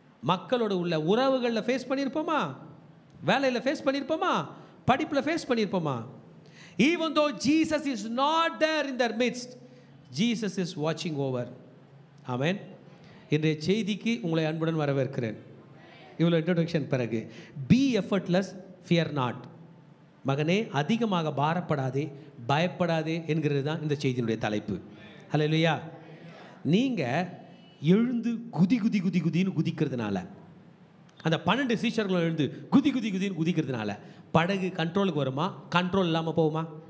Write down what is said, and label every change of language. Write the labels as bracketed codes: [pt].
[ta] மக்களோட உள்ள உறவுகளில் ஃபேஸ் பண்ணியிருப்போமா? வேலையில் ஃபேஸ் பண்ணியிருப்போமா? படிப்பில் face பண்ணியிருப்போமா? [en] Even though Jesus is not there in their midst, Jesus is watching over. Amen. [ta] இன்றைய செய்திக்கு உங்களை அன்புடன் வரவேற்கிறேன். இவ்வளோ இன்ட்ரோடக்ஷன் பிறகு [en] Be effortless fear not. [ta] மகனே, அதிகமாக பாரப்படாதே, பயப்படாதே என்கிறது தான் இந்த செய்தியினுடைய தலைப்பு. ஹல்லேலூயா. நீங்கள் எழுந்து குதி குதி குதி குதின்னு குதிக்கிறதுனால, அந்த 12 சீஷர்களும் எழுந்து குதி குதி குதின்னு குதிக்கிறதுனால படகு கண்ட்ரோலுக்கு வருமா? கண்ட்ரோல் இல்லாமல் போகுமா?